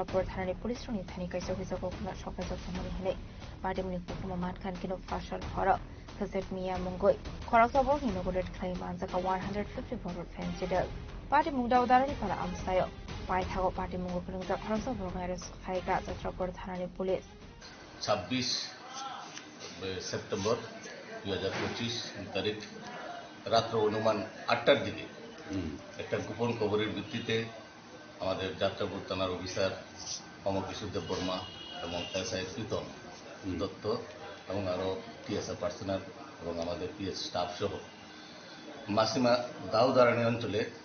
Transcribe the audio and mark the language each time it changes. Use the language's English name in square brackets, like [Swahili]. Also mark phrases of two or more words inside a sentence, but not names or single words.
[Kok Borok] Port Thanani Police Roni Thani Kaisa Hisakokna Shokaisa Thamani Hene Party Muni Kokoma Matkan Kino Fashal Hora Khushet Mia Mungoi Khoroksa Borokni Nogo Red Clay Manjaka 150 bottle fancy drill Party Mung Daudharani Para Amsayo Pai Thago Party Mungo Krungza Khoroksa Borokni Eres Clay Kajatra Port Thanani Police [Bangla] 26 সেপ্টেম্বর 2025 তারিখ রাত্র অনুমান 8টার দিকে একটা গোপন খবরের ভিত্তিতে আমাদের যাত্রাপুর থানার অফিসার অমরকিশোর দেব বর্মা এবং এসআই প্রীতম দত্ত এবং আরও টিএসআর পার্সোনাল এবং আমাদের পিএস স্টাফ সহ মাসিমা দাউদারানি অঞ্চলে